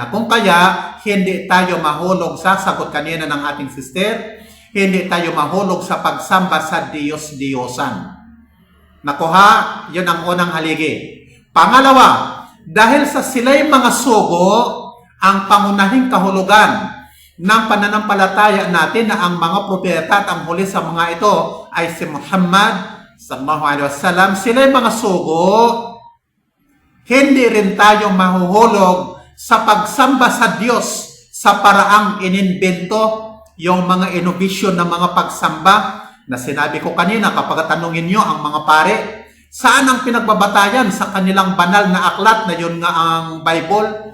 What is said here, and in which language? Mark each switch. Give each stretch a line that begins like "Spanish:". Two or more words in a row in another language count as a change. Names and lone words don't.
Filipino: Na kung kaya, hindi tayo mahulog sa sagot kanina ng ating sister, hindi tayo mahulog sa pagsamba sa Diyos-Diyosan. Nakuha, yun ang unang haligi. Pangalawa, dahil sa sila'y mga sugo, ang pangunahing kahulugan ng pananampalataya natin na ang mga propeta at ang huli sa mga ito ay si Muhammad
Arabic: صلى الله عليه وسلم,
Filipino: sila'y mga sugo, hindi rin tayo mahuhulog sa pagsamba sa Diyos sa paraang ininbento, yung mga innovation ng mga pagsamba na sinabi ko kanina. Kapag tanungin nyo ang mga pare, saan ang pinagbabatayan sa kanilang banal na aklat na yun nga ang Bible?